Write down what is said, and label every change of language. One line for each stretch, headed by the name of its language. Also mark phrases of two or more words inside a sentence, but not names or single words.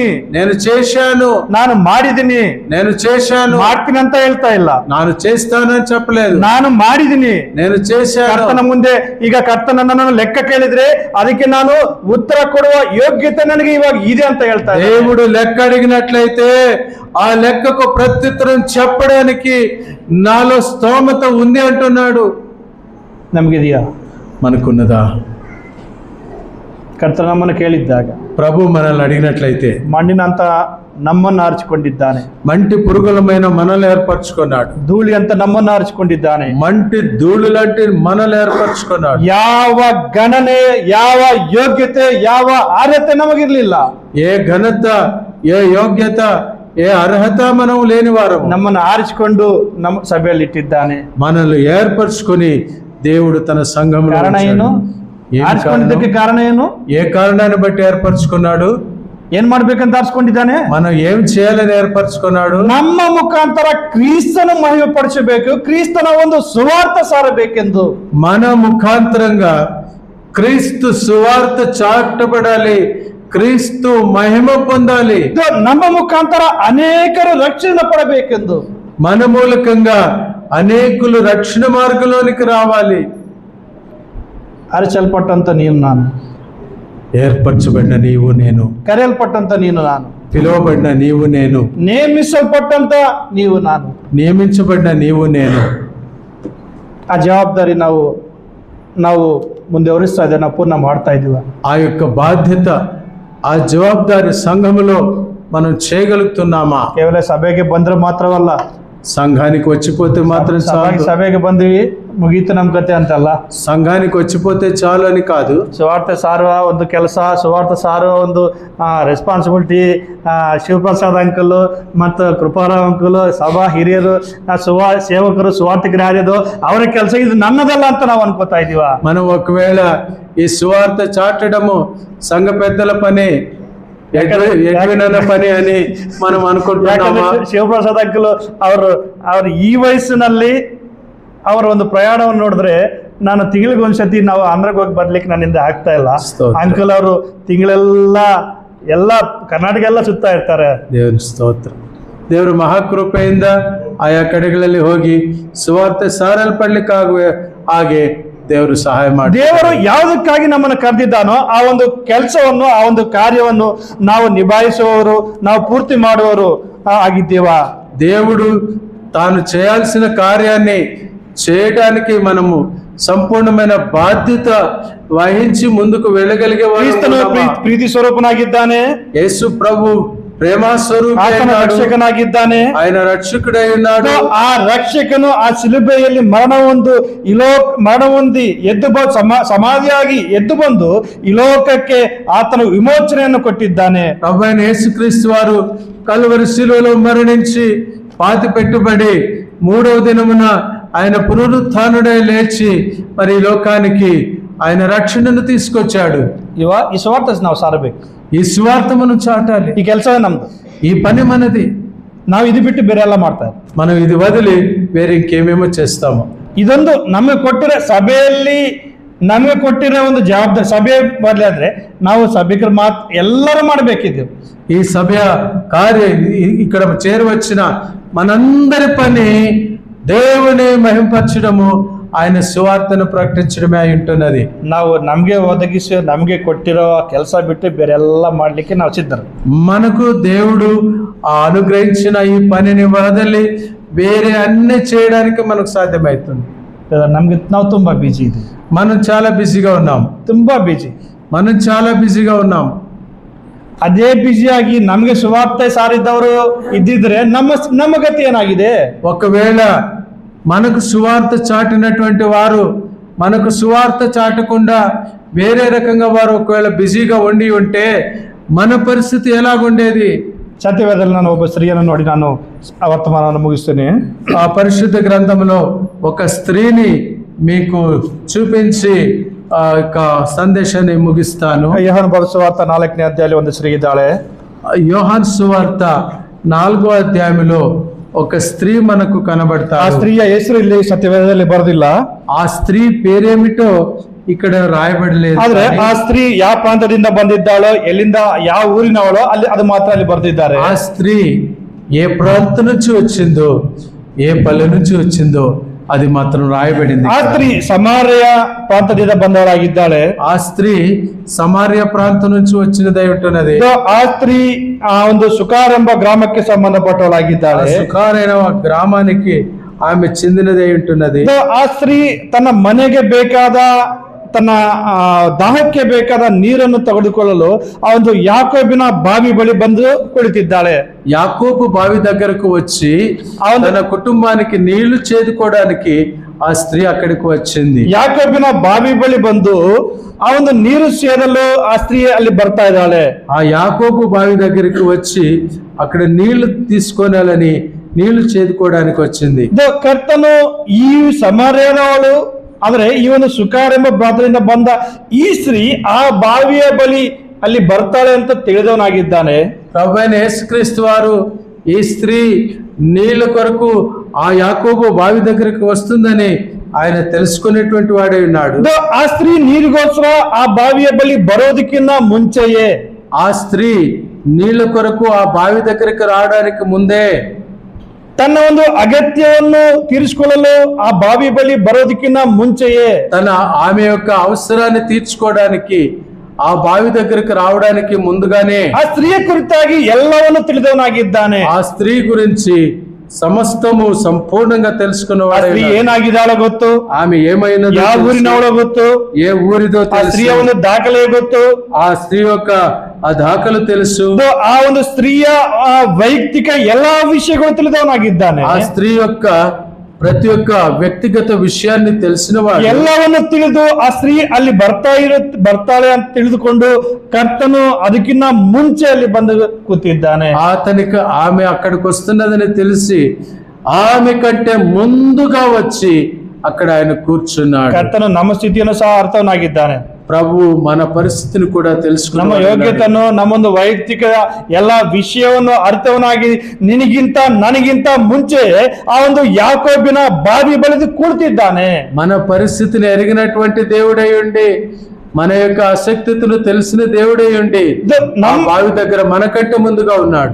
Telugu: నేను చేశాను,
Kannada: ನಾನು ಮಾಡಿದ್ದೀನಿ,
Telugu: నేను చేశాను,
Kannada: ಮಾಡ್ತೀನಿ ಅಂತ ಹೇಳ್ತಾ ಇಲ್ಲ.
Telugu: ನಾನು చేస్తానని చెప్పలేదు,
Kannada: ನಾನು ಮಾಡಿದ್ದೀನಿ,
Telugu: నేను చేశాను.
Kannada: ಕರ್ತನ ಮುಂದೆ ಈಗ ಕರ್ತನ ನನ್ನನ್ನು ಲೆಕ್ಕ ಕೇಳಿದ್ರೆ ಅದಕ್ಕೆ ನಾನು ಉತ್ತರ ಕೊಡುವ ಯೋಗ್ಯತೆ ನನಗೆ ಇವಾಗ ಇದೆ ಅಂತ ಹೇಳ್ತಾ ಇದ್ದಾನೆ.
Telugu: దేవుడు లెక్క అడిగినట్లయితే ఆ లెక్కకు ప్రత్యుత్తరం చెప్పడానికి నాలో స్తోమత ఉంది అంటున్నాడు.
Kannada: ನಮಗಿದೆಯా?
Telugu: మనకున్నదా?
Kannada: ಕರ್ತನ ನಮ್ಮನ್ನು ಕೇಳಿದ್ದಾಗ,
Telugu: ప్రభు మనల్ని అడిగినట్లయితే,
Kannada: ಮಣ್ಣಿನಂತ ನಮ್ಮನ್ನು ಆರಿಸಿಕೊಂಡಿದ್ದಾನೆ,
Telugu: మంటి పురుగులమైన మనల్ని ఏర్పరచుకున్నాడు,
Kannada: ಧೂಳಿ ಅಂತ ನಮ್ಮನ್ನು ಆರಿಸಿಕೊಂಡಿದ್ದಾನೆ,
Telugu: మంటి ధూళి లాంటి మనల్ని ఏర్పరచుకున్నాడు.
Kannada: ಯಾವ ಗಣನೆ, ಯಾವ ಯೋಗ್ಯತೆ, ಯಾವ ಅರ್ಹತೆ ನಮಗಿರ್ಲಿಲ್ಲ.
Telugu: ఏ ఘనత, ఏ యోగ్యత, ఏ అర్హత మనం లేని వారం
Kannada: ನಮ್ಮನ್ನು ಆರಿಸಿಕೊಂಡು ನಮ್ಮ ಸಭೆಯಲ್ಲಿ ಇಟ್ಟಿದ್ದಾನೆ.
Telugu: మనల్ని ఏర్పరచుకొని దేవుడు తన సంఘంలో
Kannada: ಕಾರಣ ಏನು? ಆರಿಸಿಕೊಂಡಿದ್ದಕ್ಕೆ ಕಾರಣ ಏನು?
Telugu: ఏ కారణాన్ని బట్టి ఏర్పరచుకున్నాడు?
Kannada: ಏನ್ ಮಾಡ್ಬೇಕಂತ ಆರಿಸಿಕೊಂಡಿದ್ದಾನೆ?
Telugu: మనం ఏం చేయాలని ఏర్పరచుకున్నాడు?
Kannada: ನಮ್ಮ ಮುಖಾಂತರ ಕ್ರಿಸ್ತನ ಮಹಿಮೆ ಪಡಿಸಬೇಕು, ಕ್ರಿಸ್ತನ ಒಂದು ಸುವಾರ್ಥ ಸಾರಬೇಕೆಂದು.
Telugu: మన ముఖాంతరంగా క్రీస్తు సువార్త చాటబడాలి, క్రీస్తు మహిమ పొందాలి.
Kannada: ನಮ್ಮ ಮುಖಾಂತರ ಅನೇಕರು ರಕ್ಷಣೆ ಪಡಬೇಕೆಂದು,
Telugu: మన మూలకంగా అనేకులు రక్షణ మార్గంలోనికి రావాలి.
Kannada: ಅರಿಸಲ್ಪಟ್ಟಂತ ನೀನು ನಾನು,
Telugu: ఏర్పరచబడిన నీవు నేను,
Kannada: ಕರೆಯಲ್ಪಟ್ಟಂತ ನೀನು ನಾನು,
Telugu: పిలువబడిన నీవు నేను,
Kannada: ನೇಮಿಸಲ್ಪಟ್ಟಂತ ನೀವು ನಾನು,
Telugu: నియమించబడిన నీవు నేను.
Kannada: ಆ ಜವಾಬ್ದಾರಿ ನಾವು ನಾವು ಮುಂದುವರಿಸ್ತಾ ಇದ್ದೇವೆ, ನಾವು ಪೂರ್ಣ ಮಾಡ್ತಾ ಇದ್ದೀವಿ.
Telugu: ఆ యొక్క బాధ్యత, ఆ జవాబుదారి సంఘములో మనం చేయగలుగుతున్నామా?
Kannada: ಕೇವಲ ಸಭೆಗೆ ಬಂದ್ರೆ ಮಾತ್ರವಲ್ಲ,
Telugu: సంఘానికి వచ్చిపోతే మాత్రం చాలు.
Kannada: ಸಭೆಗೆ ಬಂದಿವಿ ಮುಗೀತು ನಮ್ಮ ಕತೆ ಅಂತಲ್ಲ.
Telugu: సంఘానికి వచ్చిపోతే చాలు అని కాదు.
Kannada: ಸುವಾರ್ತೆ ಸಾರುವ ಒಂದು ಕೆಲಸ, ಸುವಾರ್ತೆ ಸಾರುವ ಒಂದು ರೆಸ್ಪಾನ್ಸಿಬಿಲಿಟಿ ಶಿವಪ್ರಸಾದ್ ಅಂಕಲ್ ಮತ್ತು ಕೃಪಾರಾವ್ ಅಂಕಲ್, ಸಭಾ ಹಿರಿಯರು, ಸೇವಕರು, ಸುವಾರ್ತಿಕರು ಯಾರ್ಯದು ಅವರ ಕೆಲಸ, ಇದು ನನ್ನದಲ್ಲ ಅಂತ ನಾವು ಅನ್ಕೋತಾ ಇದೀವ.
Telugu: మనం ఒకవేళ ఈ సువార్త చాటడము సంఘ పెద్దల పని, ఎడ్వినన్న పని అని మనం అనుకుంటున్నామా?
Kannada: ಶಿವಪ್ರಸಾದ್ ಅಂಕಲ್ ಅವರು ಈ ವಯಸ್ಸಿನಲ್ಲಿ ಅವರ ಒಂದು ಪ್ರಯಾಣವನ್ನು ನೋಡಿದ್ರೆ, ನಾನು ತಿಂಗಳಿಗೆ ಒಂದ್ಸತಿ ನಾವು ಆಂಧ್ರಕ್ಕೆ ಹೋಗಿ ಬರ್ಲಿಕ್ಕೆ ನನ್ನಿಂದ ಆಗ್ತಾ ಇಲ್ಲ. ಅಂಕಲ್ ಅವರು ಎಲ್ಲ ಕರ್ನಾಟಕ ಎಲ್ಲ ಸುತ್ತಾ ಇರ್ತಾರೆ. ದೇವರ ಸ್ತೋತ್ರ. ದೇವರು ಮಹಾಕೃಪೆಯಿಂದ ಆಯಾ ಕಡೆಗಳಲ್ಲಿ ಹೋಗಿ ಸುವಾರ್ತೆ ಸಾರಲ್ಪಡ್ಲಿಕ್ಕಾಗುವ ಹಾಗೆ ದೇವರು ಸಹಾಯ ಮಾಡಿ. ದೇವರು ಯಾವುದಕ್ಕಾಗಿ ನಮ್ಮನ್ನು ಕರೆದಿದ್ದಾನೋ ಆ ಒಂದು ಕೆಲಸವನ್ನು, ಆ ಒಂದು ಕಾರ್ಯವನ್ನು ನಾವು ನಿಭಾಯಿಸುವವರು, ನಾವು ಪೂರ್ತಿ ಮಾಡುವವರು ಆಗಿದ್ದೇವಾ?
Telugu: దేవుడు తాను చేయాల్సిన కార్యాన్ని చేయడానికి మనము సంపూర్ణమైన బాధ్యత వహించి ముందుకు వెళ్ళగలిగే
Kannada: ಕ್ರಿಸ್ತನು ಪ್ರೀತಿ ಸ್ವರೂಪನಾಗಿದ್ದಾನೆ.
Telugu: యేసు ప్రభు ప్రేమ స్వరూపి,
Kannada: ರಕ್ಷಕನಾಗಿದ್ದಾನೆ.
Telugu: ఆయన రక్షకుడై ఉన్నాడు.
Kannada: ಆ ರಕ್ಷಕನು ಆ ಶಿಲುಬೆಯಲ್ಲಿ ಮರಣ ಹೊಂದಿ ಎದ್ದು ಸಮಾಧಿಯಾಗಿ ಎದ್ದು ಬಂದು ಈ ಲೋಕಕ್ಕೆ ಆತನ ವಿಮೋಚನೆಯನ್ನು ಕೊಟ್ಟಿದ್ದಾನೆ.
Telugu: ప్రభువైన యేసుక్రీస్తు వారు కల్వరి శిలువలో మరణించి పాతి పెట్టుబడి మూడవ దినమున ఆయన పునరుత్థానుడై లేచి మరి లోకానికి ఆయన రక్షణను తీసుకొచ్చాడు.
Kannada: ಈ ಸುವಾರ್ತೆ ನಾವು ಸಾರಬೇಕು.
Telugu: ಈ ಸುವಾರ್త మనం చాటాలి.
Kannada: ಈ ಕೆಲಸವೇ ನಮ್ದು,
Telugu: ఈ పని మనది.
Kannada: ನಾವು ಇದು ಬಿಟ್ಟು ಬೇರೆ ಎಲ್ಲ ಮಾಡ್ತಾರೆ.
Telugu: మనం ఇది వదిలి వేరే ఇంకేమేమో చేస్తాము.
Kannada: ಇದೊಂದು ನಮಗೆ ಕೊಟ್ಟಿರೋ ಸಭೆಯಲ್ಲಿ ನಮಗೆ ಕೊಟ್ಟಿರೋ ಒಂದು ಜವಾಬ್ದಾರಿ. ಸಭೆ ಬದಲಾದ್ರೆ ನಾವು ಸಭಿಕರು ಎಲ್ಲರೂ ಮಾಡಬೇಕಿದ್ದು.
Telugu: ఈ సభ కార్య ఇక్కడ చేరవచ్చిన మనందరి పని దేవుని మహింపరచడము, ఆయన సువార్తను ప్రకటించడమే అయి ఉంటున్నది.
Kannada: ನಾವು ನಮಗೆ ಕೊಟ್ಟಿರೋ ಕೆಲಸ ಬಿಟ್ಟು ಬೇರೆ ಎಲ್ಲ ಮಾಡ್ಲಿಕ್ಕೆ ನಾವು ಸಿದ್ಧರು.
Telugu: మనకు దేవుడు అనుగ్రహించిన ఈ పనిని వదలి వేరే అన్ని చేయడానికి మనకు సాధ్యమవుతుంది.
Kannada: ನಾವು ತುಂಬಾ ಬಿಜಿ ಇದೆ.
Telugu: మనం చాలా బిజీగా ఉన్నాం.
Kannada: ತುಂಬಾ ಬಿಜಿ.
Telugu: మనం చాలా బిజీగా ఉన్నాం.
Kannada: ಅದೇ ಬಿಜಿಯಾಗಿ ನಮಗೆ ಸುವಾರ್ತೆ ಸಾರಿದ್ದವರು ಇದ್ದಿದ್ರೆ ನಮ್ಮ ಗತಿ ಏನಾಗಿದೆ?
Telugu: ఒకవేళ మనకు సువార్త చాటినటువంటి వారు మనకు సువార్త చాటకుండా వేరే రకంగా వారు ఒకవేళ బిజీగా ఉంటే మన పరిస్థితి ఎలాగుండేది?
Kannada: సత్యవేదల్లో ನಾನು ಒಬ್ಬ ಸ್ತ್ರೀಯನ್ನು ನೋಡಿ ನಾನು ವರ್ತಮಾನವನ್ನು ಮುಗಿಸ್ತೇನೆ.
Telugu: ఆ పరిశుద్ధ గ్రంథంలో ఒక స్త్రీని మీకు చూపించి ఆ యొక్క సందేశాన్ని ముగిస్తాను.
Kannada: యోహాను సువార్త 4ನೇ ಅಧ್ಯಾಯದಲ್ಲಿ ಒಂದು ಸ್ತ್ರೀ ಇದ್ದಾಳೆ.
Telugu: యోహాను సువార్త 4వ అధ్యాయంలో ఒక స్త్రీ మనకు కనబడతారు.
Kannada: ఆ స్త్రీಯ ಹೆಸರು ಇಲ್ಲಿ ಸತ್ಯವೇದದಲ್ಲಿ ಬರೆದಿಲ್ಲ.
Telugu: ఆ స్త్రీ పేరేమిటో ఇక్కడ రాయబడలేదు.
Kannada: ಆದ್ರೆ ಆ ಸ್ತ್ರೀ ಯಾವ ಪ್ರಾಂತದಿಂದ ಬಂದಿದ್ದಾಳೋ, ಎಲ್ಲಿಂದ ಯಾವ ಊರಿನವಳೋ ಅದು ಮಾತ್ರ ಅಲ್ಲಿ ಬರೆದಿದ್ದಾರೆ.
Telugu: ఆ స్త్రీ ఏ ప్రాంతం నుంచి వచ్చిందో, ఏ పల్లె నుంచి వచ్చిందో అది మాత్రం రాయబడింది.
Kannada: ಆ ಸ್ತ್ರೀ ಸಮಾರ್ಯ ಪ್ರಾಂತದಿಂದ ಬಂದವರಾಗಿದ್ದಾಳೆ.
Telugu: ఆ స్త్రీ సమార్య ప్రాంతం నుంచి వచ్చినదై ఉంటున్నది.
Kannada: ಆ ಸ್ತ್రీ ಆ ಒಂದು ಸುಕಾರ್ ಎಂಬ ಗ್ರಾಮಕ್ಕೆ ಸಂಬಂಧಪಟ್ಟವಳಾಗಿದ್ದಾಳೆ.
Telugu: సుకార్ అయిన గ్రామానికి ఆమె చెందినదై ఉంటున్నది.
Kannada: ಆ ಸ್ತ್ರೀ ತನ್ನ ಮನೆಗೆ ಬೇಕಾದ, ತನ್ನ ದಾಹಕ್ಕೆ ಬೇಕಾದ ನೀರನ್ನು ತೆಗೆದುಕೊಳ್ಳಲು ಆ ಒಂದು ಯಾಕೋಬಿನ ಬಾವಿ ಬಳಿ ಬಂದು ಕುಳಿತಿದ್ದಾಳೆ.
Telugu: యాకోబు బావి దగ్గరకు వచ్చి తన కుటుంబానికి నీళ్లు చేదుకోవడానికి ఆ స్త్రీ అక్కడికి వచ్చింది.
Kannada: ಯಾಕೋಬಿನ ಬಾವಿ ಬಳಿ ಬಂದು ಆ ಒಂದು ನೀರು ಸೇದಲು ಆ ಸ್ತ್ರೀ ಅಲ್ಲಿ ಬರ್ತಾ ಇದ್ದಾಳೆ.
Telugu: ఆ యాకోబు బావి దగ్గరికి వచ్చి అక్కడ నీళ్లు తీసుకోవాలని, నీళ్లు చేదుకోవడానికి వచ్చింది.
Kannada: ಕರ್ತನು ಈ ಸಮಾರ್ಯದವಳು, ಆದ್ರೆ ಈ ಒಂದು ಸುಕಾರ್ ಎಂಬ ಪ್ರಾಂತದಿಂದ ಬಂದ ಈ ಸ್ತ್ರೀ ಆ ಬಾವಿಯ ಬಳಿ ಅಲ್ಲಿ ಬರ್ತಾಳೆ ಅಂತ ತಿಳಿದವನಾಗಿದ್ದಾನೆ.
Telugu: ప్రభువైన యేసుక్రీస్తు వారు ఈ స్త్రీ నీళ్ళ కొరకు ఆ యాకోబు బావి దగ్గరికి వస్తుందని ఆయన తెలుసుకునేటువంటి వాడే ఉన్నాడు.
Kannada: ಆ ಸ್ತ್ರೀ ನೀರಿಗೋಸ್ಕರ ಆ ಬಾವಿಯ ಬಳಿ ಬರೋದಕ್ಕಿಂತ ಮುಂಚೆಯೇ,
Telugu: ఆ స్త్రీ నీళ్ళ కొరకు ఆ బావి దగ్గరికి రావడానికి ముందే
Kannada: ತನ್ನ ಒಂದು ಅಗತ್ಯವನ್ನು ತೀರಿಸಿಕೊಳ್ಳಲು ಆ ಬಾವಿ ಬಳಿ ಬರೋದಕ್ಕಿಂತ ಮುಂಚೆಯೇ,
Telugu: ఆమె యొక్క అవసరాన్ని తీర్చుకోవడానికి ఆ బావి దగ్గరికి రావడానికి ముందుగానే
Kannada: ಆ ಸ್ತ್ರೀಯ ಕುರಿತಾಗಿ ಎಲ್ಲವನ್ನು ತಿಳಿದವನಾಗಿದ್ದಾನೆ.
Telugu: ఆ స్త్రీ గురించి సమస్తము సంపూర్ణంగా
Kannada: ಆ
Telugu: తెలుసుకున్నవాడు
Kannada: ಸ್ತ್ರೀ ಏನಾಗಿದ್ದಾಳೋ ಗೊತ್ತು,
Telugu: ఆమె ఏమైనదో
Kannada: ಯಾವ
Telugu: తెలుసు.
Kannada: ಊರಿನವಳೋ ಗೊತ್ತು,
Telugu: ఏ ఊరిదో
Kannada: ಆ
Telugu: తెలుసు.
Kannada: ಸ್ತ್ರೀಯ ಒಂದು ದಾಖಲೆ ಗೊತ್ತು.
Telugu: ఆ స్త్రీ యొక్క ఆ దాఖలు తెలుసు.
Kannada: ಆ ಒಂದು ಸ್ತ್ರೀಯ ವೈಯಕ್ತಿಕ ಎಲ್ಲಾ ವಿಷಯಗಳು ತಿಳಿದವನಾಗಿದ್ದಾನೆ.
Telugu: ఆ స్త్రీ యొక్క ప్రతి ఒక్క వ్యక్తిగత విషయాన్ని తెలిసిన వాడు.
Kannada: ಎಲ್ಲವನ್ನು ತಿಳಿದು ಆ ಸ್ತ್ರೀ ಅಲ್ಲಿ ಬರ್ತಾಳೆ ಅಂತ ತಿಳಿದುಕೊಂಡು ಕರ್ತನು ಅದಕ್ಕಿಂತ ಮುಂಚೆ ಅಲ್ಲಿ ಬಂದು ಕೂತಿದ್ದಾನೆ.
Telugu: అతనికి ఆమె అక్కడికి వస్తున్నదని తెలిసి ఆమె కంటే ముందుగా వచ్చి అక్కడ ఆయన కూర్చున్నాడు.
Kannada: ಕರ್ತನು ನಮ್ಮ ಸ್ಥಿತಿಯನ್ನು ಸಹ ಅರ್ಥವನಾಗಿದ್ದಾನೆ.
Telugu: ప్రభు మన పరిస్థితిని కూడా
Kannada: ನಮ್ಮ
Telugu: తెలుసుకున్నాడు.
Kannada: ಯೋಗ್ಯತೆಯನ್ನು, ನಮ್ಮೊಂದು ವೈಯಕ್ತಿಕ ಎಲ್ಲ ವಿಷಯವನ್ನು ಅರ್ಥವನಾಗಿ ನಿನಗಿಂತ ನನಗಿಂತ ಮುಂಚೆ ಆ ಒಂದು ಯಾಕೋಬಿನ ಬಾವಿ ಬಳಿದು ಕೂಳ್ತಿದ್ದಾನೆ.
Telugu: మన పరిస్థితిని ఎరిగినటువంటి దేవుడై ఉండి, మన యొక్క అశక్తిని తెలిసిన దేవుడై ఉండి ఆ బావి దగ్గర మనకంటే ముందుగా ఉన్నాడు.